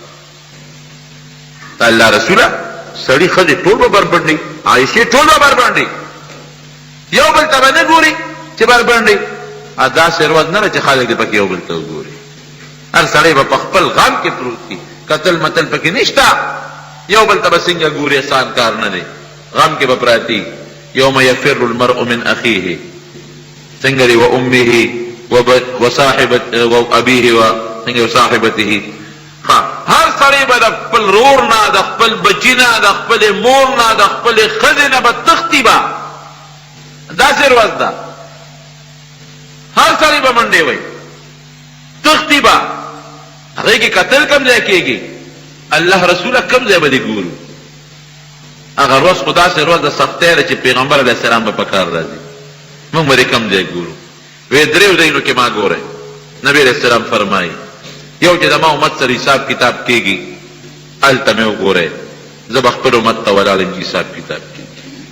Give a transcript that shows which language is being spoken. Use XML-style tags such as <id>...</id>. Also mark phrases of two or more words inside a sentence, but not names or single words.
<ar>الله رسوله</ar> <ps>سړي ښځې ټول به بربند دي عائشې ټول به بربند دي یو بل ته به نه ګوري چې بربند دي داسې ورځ نه ده چې خلک دې پکې یو بل ته وګوري هر سړی به په خپل غم کې پروت وي قتل متل پکې نشته یو بل ته به څنګه ګوري آسان کار نه دی غم کې به پراتی</ps> <ar>یوم یفر المرء من اخیه</ar> <ps>څنګه دی</ps> <ar>و امه و ابیه</ar> <ps>و څنګه وصاحبته هر سړی به د خپل رور نه د خپل بچي نه د خپلې مور نه د خپلې ښځې نه به تښتي به داسې ورځ ده هر سړی به منډې وی تښتي به هغې کې قتل کم ځای کېږي</ps> <ar>الله رسوله</ar> <ps>کم ځای به دې ګورو هغه ورځ خو داسې ورځ د سختۍ ده چې پیغمبر</ps> <ar>علیه السلام</ar> <ps>به په کار راځي موږ به دې کم ځای ګورو وی دریو ځایونو کې ما ګورئ نبي</ps> <ar>علیه السلام</ar> <ps>فرمایي یو چې زما امت سره حساب کتاب کېږي هلته مې وګورئ زه به خپل امت ته ولاړ یم چې حساب کتاب کېږي</ps>